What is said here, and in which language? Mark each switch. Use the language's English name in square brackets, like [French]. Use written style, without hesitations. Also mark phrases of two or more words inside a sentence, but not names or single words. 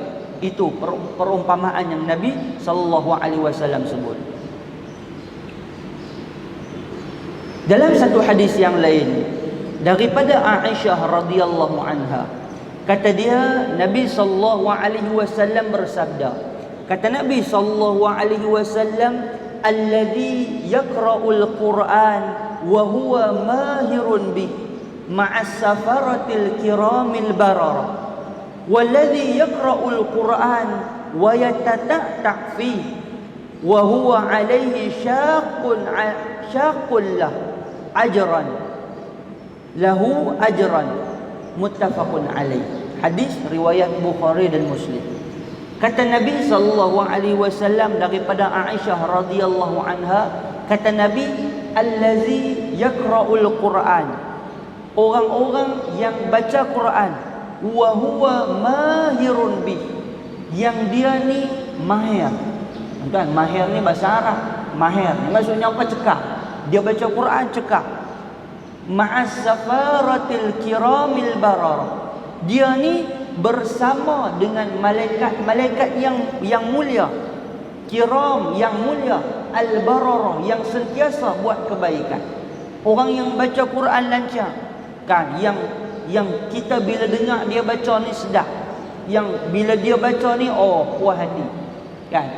[Malay] Itu perumpamaan yang Nabi SAW sebut. Dalam satu hadis yang lain daripada Aisyah [Arabic] رضي الله عنها, [Malay] kata dia, Nabi SAW bersabda. Kata Nabi SAW, [Arabic] الذي يقرأ القرآن وهو ماهر به مع السفرة الكرام البررة، والذي يقرأ القرآن ويتتعتع في وهو عليه شاق له أجران له أجران، متفق عليه. [Malay] Hadis riwayat Bukhari dan Muslim. Kata Nabi SAW daripada Aisyah [Arabic] رضي الله عنها, [Malay] kata Nabi, [Arabic] الذي يقرأ القرآن, [Malay] orang-orang yang baca Quran, [Arabic] وهو ماهر به, [Malay] yang dia ni mahir. Tuan, mahir ni bahasa Arab. Mahir ni maksudnya apa? Cekap. Dia baca Quran cekap. [Arabic] مع السفرة الكرام البررة, [Malay] dia ni bersama dengan malaikat-malaikat yang mulia, kiram yang mulia, al-barara yang sentiasa buat kebaikan. Orang yang baca Quran lancar kan, yang kita bila dengar dia baca ni sedap, yang bila dia baca ni oh puas hati kan.